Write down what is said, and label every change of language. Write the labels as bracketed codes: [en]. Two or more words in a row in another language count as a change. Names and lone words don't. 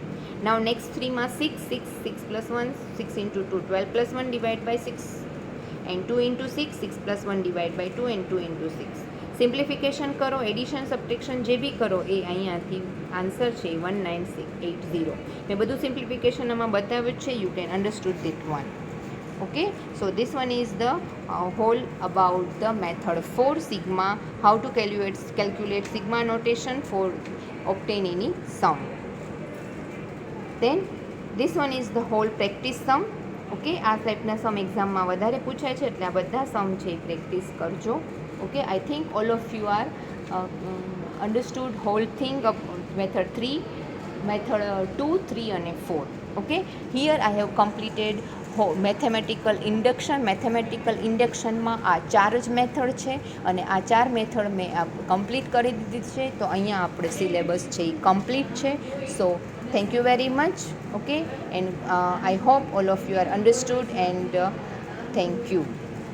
[en] now next 3માં 6 6+1 6 ઇન્ટુ 2 12+1 divide by 6 and 2 into 6 6+1 divide by 2 and 2 into 6. [gu] સિમ્પ્લિફિકેશન કરો, [en] addition subtraction [gu] જે બી કરો એ અહીંયાથી આન્સર છે 19680. મેં બધું સિમ્પ્લિફિકેશન આમાં બતાવ્યું છે, [en] you can understood that one. Okay, so this one is the whole about the method for sigma, how to calculate sigma notation for obtain any sum. Then this one is the whole practice sum. [gu] Okay, આ ટાઈપના સમ એક્ઝામમાં વધારે પૂછાય છે એટલે આ બધા સમ છે એ પ્રેક્ટિસ કરજો. [en] Okay, I think all of you are understood whole thing of method 3, method 2, 3 અને 4. Okay, here I have completed mathematical induction. [gu] મેથેમેટિકલ ઇન્ડક્શનમાં આ 4 જ મેથડ છે અને આ 4 મેથડ મેં કમ્પ્લીટ કરી દીધી છે. તો અહીંયા આપણે સિલેબસ છે એ કમ્પ્લીટ છે. સો [en] thank you very much. Okay, and I hope all of you are understood, and thank you.